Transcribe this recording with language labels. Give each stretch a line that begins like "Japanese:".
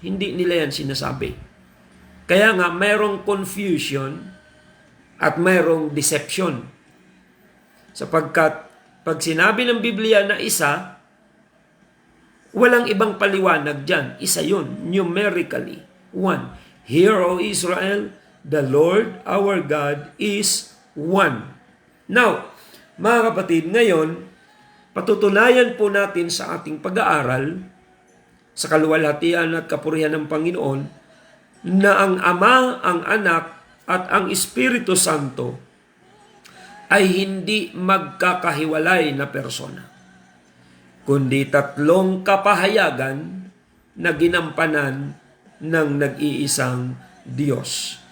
Filipino: Hindi nila yan sinasabi. Kaya nga mayroong confusion at mayroong deception. Sapagkat pag sinabi ng Biblia na isa, walang ibang paliwanag dyan. Isa yun,
English: numerically. One. Hear, O Israel, the Lord our God is one.
Filipino: Now, mga kapatid, ngayon, patutunayan po natin sa ating pag-aaral sa kaluwalhatian at kapurihan ng Panginoon na ang Ama, ang Anak, at ang Espiritu Santo ay hindi magkakahiwalay na persona, kundi tatlong kapahayagan na ginampanan ng nag-iisang Diyos.